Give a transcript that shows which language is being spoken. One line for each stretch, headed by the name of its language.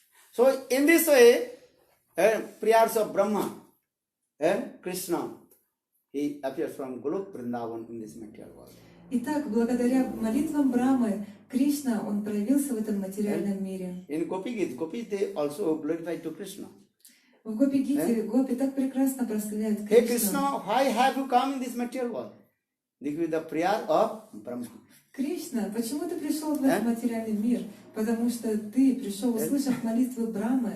English: So in this way, prayers of Brahma and Krishna, he appears from Golok Vrindavan in this material world.
Russian: Итак, благодаря молитвам Брамы, Кришна, он проявился в этом материальном мире.
English: In Gopis, they also glorified to Krishna.
Russian: В Гопи-гите Гопи так прекрасно прославляют
English: Hey
Russian: Кришну.
English: Krishna, why have you come in this material world? This is the prayer of Brahma.
Russian: Кришна, почему ты пришел в этот материальный мир? Потому что ты пришел, услышав молитвы Брамы.